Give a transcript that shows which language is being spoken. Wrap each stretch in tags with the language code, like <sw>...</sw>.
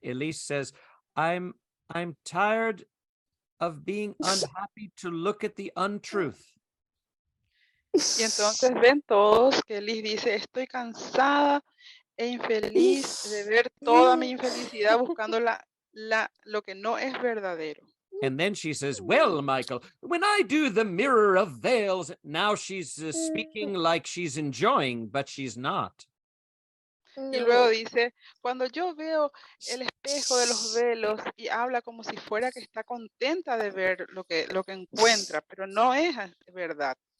<en>Elise says, I'm tired of being unhappy to look at the untruth.</en> <es>Y entonces ven todos que Liz dice, estoy cansada e infeliz de ver toda mi infelicidad buscando lo que no es verdadero.</es> <en>And then she says, well, Michael, when I do the mirror of veils, now she's speaking like she's enjoying, but she's not.</en> <es>Y luego dice, cuando yo veo el espejo de los velos y habla como si fuera que está contenta de ver lo que encuentra, pero no es verdad.</es>